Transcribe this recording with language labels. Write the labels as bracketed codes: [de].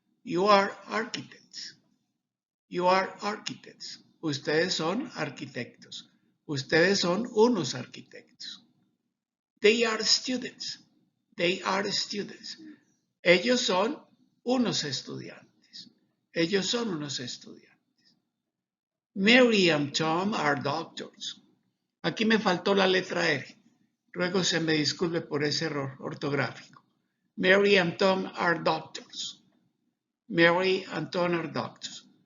[en] You are architects. You are architects. [es] Ustedes son arquitectos. Ustedes son unos arquitectos. [en] They are students. They are students. [es] Ellos son unos estudiantes. Ellos son unos estudiantes. [en] Mary and Tom are doctors. [es] Aquí me faltó la letra R. Ruego se me disculpe por ese error ortográfico. [en] Mary and Tom are doctors. Mary and Tom are doctors.